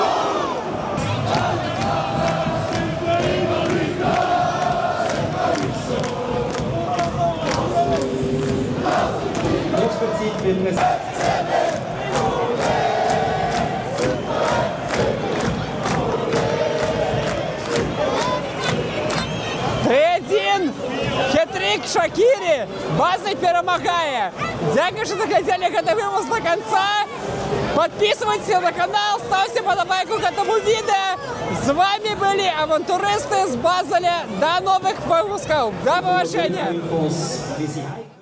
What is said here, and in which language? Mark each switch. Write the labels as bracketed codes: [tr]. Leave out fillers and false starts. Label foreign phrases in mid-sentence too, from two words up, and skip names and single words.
[de] Explizit wird präsentiert. [uk] Хет-трик Шакірі. Базель перемагає. Дякую, що заглядали [ru] этот выпуск до конца. Подписывайтесь на канал, ставьте подобайку к этому видео. С вами были авантюристы с Базеля. До новых выпусков. [uk] До побачення. [de] Infos, wie sie